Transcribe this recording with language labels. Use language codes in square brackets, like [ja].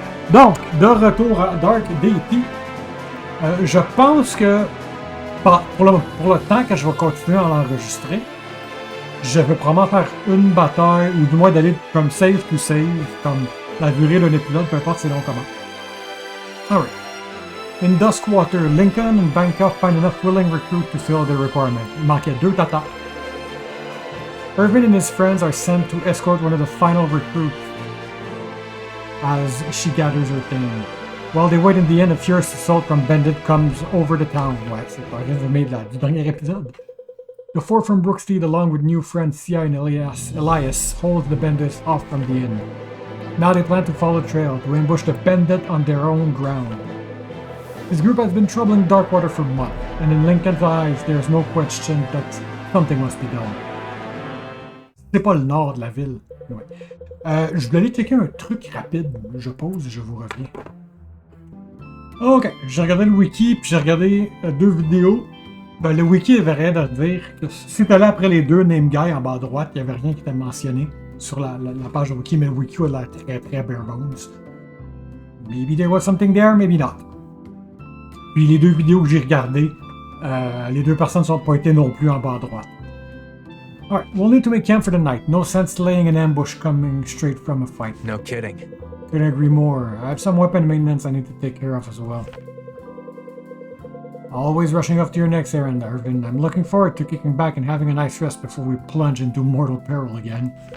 [fr] Donc, de retour à Dark Deity, je pense que pour le temps que je vais continuer à l'enregistrer, je vais probablement faire une bataille, ou du moins d'aller comme [en] save to save, [fr] comme la durée d'un épisode, peu importe c'est long comment. [en] Alright. In Duskwater, Lincoln and Bancroft find enough willing recruits to fill their requirement. [fr] Il manquait 2 tatas. [en] Irvin and his friends are sent to escort one of the final recruits as she gathers her thing. While they wait in the end, a fierce assault from Bandit comes over the town. [fr] Ouais, c'est pas résumé du dernier épisode. [en] The four from Brooksteed, along with new friends Sia and Elias, holds the bandits off from the inn. Now they plan to follow the trail to ambush the bandit on their own ground. This group has been troubling Darkwater for months, and in Lincoln's eyes, there is no question that something must be done. [fr] C'est pas le nord de la ville. Ouais. Je voulais aller checker un truc rapide. Je pause et je vous reviens. Ok, j'ai regardé le wiki, puis j'ai regardé 2 vidéos. Ben, le wiki avait rien à dire. Si t'allais après les 2 name guys en bas à droite, il n'y avait rien qui était mentionné sur la page de wiki, mais le wiki a l'air très très bare bones. [en] Maybe there was something there, maybe not. [fr] Puis les 2 vidéos que j'ai regardées, les 2 personnes sont pointées non plus en bas à droite. [en] Alright, we'll need to make camp for the night. No sense laying an ambush coming straight from a fight. No kidding. Couldn't agree more. I have some weapon maintenance I need to take care of as well. Always rushing off to your next errand, Irvin. I'm looking forward to kicking back and having a nice rest before we plunge into mortal peril again.